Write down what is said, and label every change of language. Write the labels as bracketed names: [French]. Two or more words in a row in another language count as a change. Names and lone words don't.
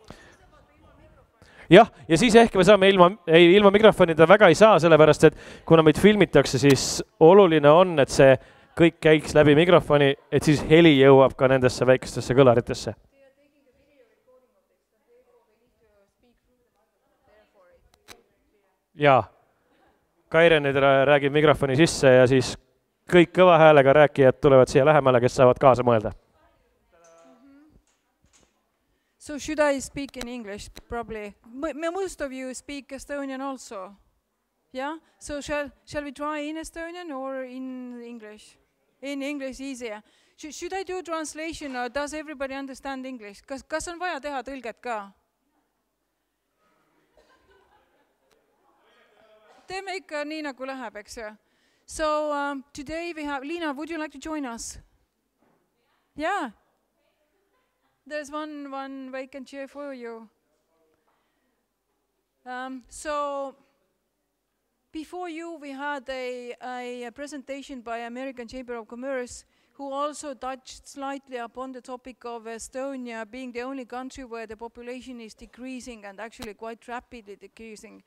[Estonian] Jah, ja siis ehk me saame ilma mikrofonida väga ei saa, sellepärast, et kuna meid filmitakse, siis oluline on, et see kõik käiks läbi mikrofoni, et siis heli jõuab ka nendesse väikestesse kõlaritesse. Jaa, Kaire nüüd räägib mikrofoni sisse ja siis kõik kõva häälega rääkijad tulevad siia lähemale, kes saavad kaasa mõelda. [English] So should I speak in English? Probably. Most of you speak Estonian also. Yeah? So shall we try in Estonian or in English? In English easier. Should I do translation or does everybody understand English? [Estonian] Kas on vaja teha tõlget ka? Teeme ikka nii nagu läheb, eks ju? [English] So today we have... Liina, would you like to join us? Yeah. There's one vacant chair for you. So before you, we had a presentation by American Chamber of Commerce, who also touched slightly upon the topic of Estonia being the only country where the population is decreasing and actually quite rapidly decreasing.